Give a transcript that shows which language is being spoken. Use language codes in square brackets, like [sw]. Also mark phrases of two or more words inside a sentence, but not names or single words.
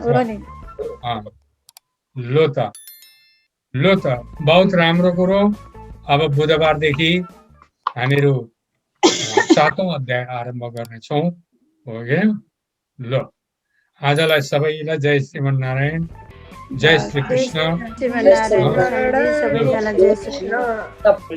[ne] हो नि। अँ, लो त बहुत राम्रो कुरो। अब बुधबारदेखि हामीहरू 7औं अध्याय आरम्भ गर्नेछौँ। हो गयो? ल आजलाई सबैलाई जय श्रीमन्नारायण, जय श्री कृष्ण। शिवनारायण स्वामीजी, सबैजना जय श्री कृष्ण।